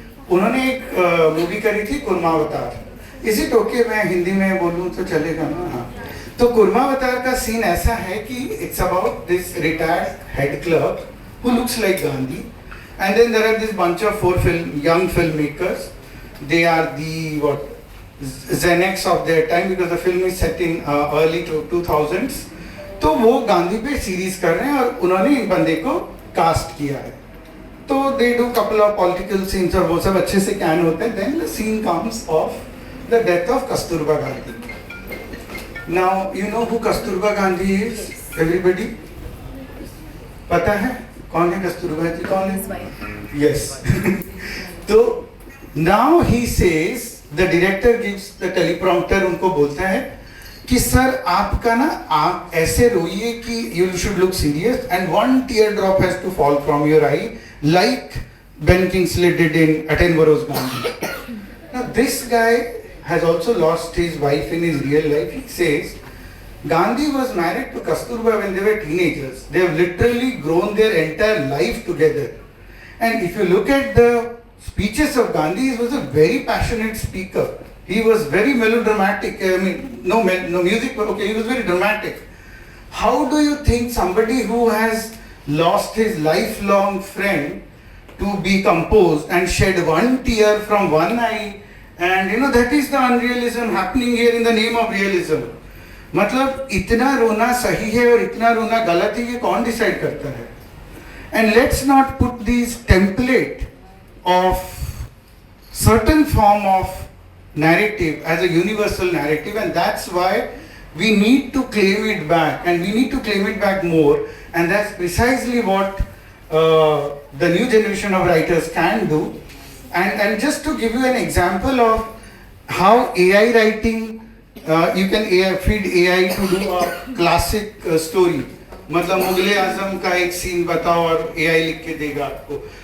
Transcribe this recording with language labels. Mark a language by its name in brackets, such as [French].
[Hindi] उन्होंने एक मूवी करी थी कुर्मावतार. इसी टोके मैं हिंदी में बोलूँ तो चलेगा ना? हाँ. तो कुर्मावतार का सीन ऐसा है कि [English] It's about this retired head clerk who looks like Gandhi, and then there are this bunch of young filmmakers. They are the Xanax of their time because the film is set in early 2000s. [Hindi] तो वो गांधी पे series कर रहे हैं और उन्होंने इन बंदे को कास्ट किया है. तो [English] they do couple of political scenes [Hindi] और वो सब अच्छे से कैन होते हैं. [English] Then the scene comes of the death of Kasturba Gandhi. Now you know who Kasturba Gandhi is? Everybody? [Hindi] पता है कौन है कस्तूरबा जी? कौन है? [English] Yes. तो now he says, the director gives the teleprompter, [Hindi] उनको बोलता है कि सर आपका ना आप ऐसे रोइए कि [English] you should look serious and one teardrop has to fall from your eye like Ben Kingsley did in Attenborough's Gandhi. Now this guy has also lost his wife in his real life. He says Gandhi was married to Kasturba when they were teenagers. They have literally grown their entire life together. And if you look at the speeches of Gandhi, he was a very passionate speaker. He was very melodramatic. I mean, no music, but okay, he was very dramatic. How do you think somebody who has lost his lifelong friend to be composed and shed one tear from one eye, and you know that is the unrealism happening here in the name of realism. [Hindi] मतलब इतना रोना सही है और इतना रोना गलत है, ये कौन डिसाइड करता है? [English] And let's not put these template of certain form of narrative as a universal narrative, and that's why we need to claim it back, and we need to claim it back more, and that's precisely what the new generation of writers can do. And just to give you an example of how AI writing, you can feed AI to do a classic story. [Hindi] मतलब मुगले आजम का एक scene बताओ और AI लिख के देगा आपको.